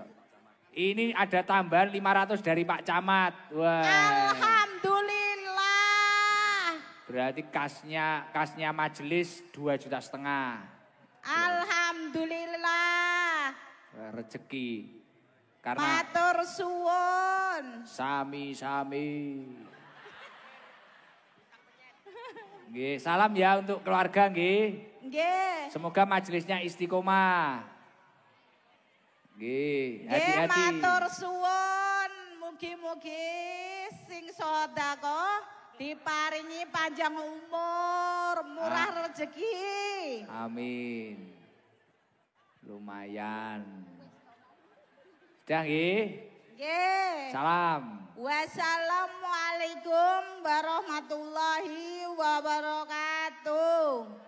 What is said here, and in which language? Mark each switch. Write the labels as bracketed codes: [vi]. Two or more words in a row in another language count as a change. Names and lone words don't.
[id] Ini ada tambahan 500 dari Pak Camat. Wah. Alhamdulillah. Berarti kasnya majelis 2,5 juta. Alhamdulillah. Rezeki. Karena [jv] Matur suwun. sami-sami. [id] Nggih, salam ya untuk keluarga nggih. Nggih. Semoga majelisnya istiqomah. Nggih, Nggih, hati-hati. [jv] matur suwun. Mugi-mugi sing sedekah diparingi panjang umur, murah rezeki. [id] Amin. Lumayan. Sudah nggih? Nggih. Salam. [ar] Wassalamualaikum warahmatullahi wabarakatuh.